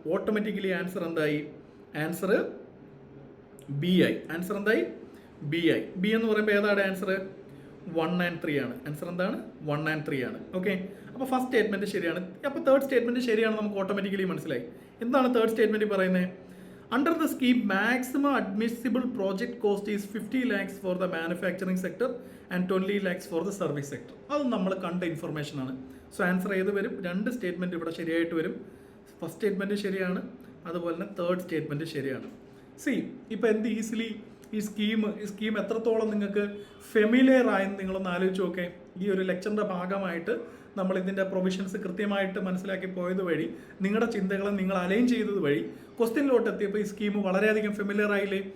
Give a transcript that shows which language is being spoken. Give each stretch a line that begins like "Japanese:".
Malayalam: Automatically answer എന്തായി? Answer B ആയി. Answer എന്തായി? ബി ആയി. ബി എന്ന് പറയുമ്പോൾ ഏതാണ് ആൻസർ? 1 and 3 ആണ്. ആൻസർ എന്താണ്? 1 and 3 ആണ്. ഓക്കെ, അപ്പോൾ ഫസ്റ്റ് സ്റ്റേറ്റ്മെന്റ് ശരിയാണ്. അപ്പോൾ തേർഡ് സ്റ്റേറ്റ്മെന്റ് ശരിയാണ്, നമുക്ക് ഓട്ടോമാറ്റിക്കലി മനസ്സിലായി. എന്താണ് തേർഡ് സ്റ്റേറ്റ്മെന്റ് പറയുന്നത്?
English: Under the scheme, maximum admissible project cost is 50 lakhs for the manufacturing sector and 20 lakhs for the service sector.
Malayalam: അത് നമ്മൾ കണ്ട ഇൻഫർമേഷൻ ആണ്. സോ ആൻസർ ഏത് വരും? രണ്ട് സ്റ്റേറ്റ്മെൻറ്റ് ഇവിടെ ശരിയായിട്ട് വരും. ഫസ്റ്റ് സ്റ്റേറ്റ്മെൻറ്റ് ശരിയാണ്, അതുപോലെ തന്നെ തേർഡ് സ്റ്റേറ്റ്മെൻറ്റ് ശരിയാണ്. സി ഇപ്പോൾ എന്ത് ഈസിലി ഈ സ്കീം എത്രത്തോളം നിങ്ങൾക്ക് ഫെമിലിയർ ആയെന്ന് നിങ്ങളൊന്ന് ആലോചിച്ച് നോക്കേ. ഈ ഒരു ലെക്ചറിൻ്റെ ഭാഗമായിട്ട് നമ്മൾ ഇതിൻ്റെ പ്രൊവിഷൻസ് കൃത്യമായിട്ട് മനസ്സിലാക്കി പോയത് വഴി, നിങ്ങളുടെ ചിന്തകളെ നിങ്ങൾ അലൈൻ ചെയ്തത് വഴി ക്വസ്റ്റ്യനിലോട്ട് എത്തിയപ്പോൾ ഈ സ്കീം വളരെയധികം ഫെമിലിയർ ആയില്ലേ?